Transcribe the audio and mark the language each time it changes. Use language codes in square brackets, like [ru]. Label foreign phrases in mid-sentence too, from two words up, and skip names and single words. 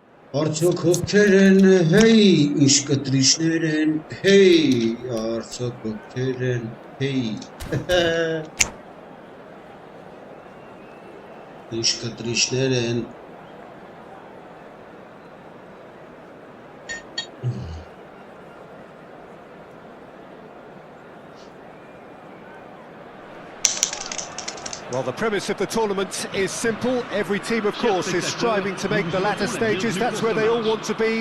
[hy] Արդյոք ովքեր են, հեյ, ինչ կտրիչներ են, հեյ, արդյոք ովքեր են, հեյ, ինչ կտրիչներ են, [en] Well, the premise of the tournament is simple. Every team, of course, is striving to make the latter stages. That's where they all want to be.